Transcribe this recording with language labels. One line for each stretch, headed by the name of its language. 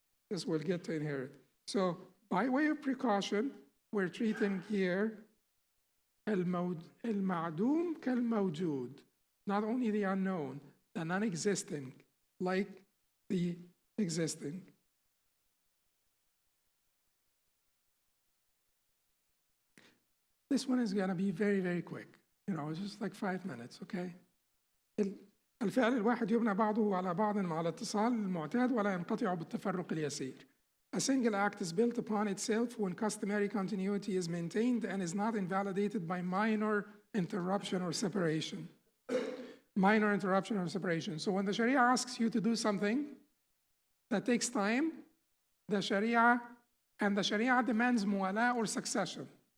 English: This will get to inherit. So, by way of precaution, we're treating here al-ma'doom kal-mawjood, not only the unknown, the non-existing, like the existing. This one is going to be very, very quick. You know, it's just like 5 minutes, okay?
Arabic: الفعل الواحد يبنى بعضه على بعض مع الاتصال المعتاد ولا ينقطع بالتفرق اليسير.
English: A single act is built upon itself when customary continuity is maintained and is not invalidated by minor interruption or separation. Minor interruption or separation. So when the Sharia asks you to do something that takes time, the Sharia demands muwala or succession.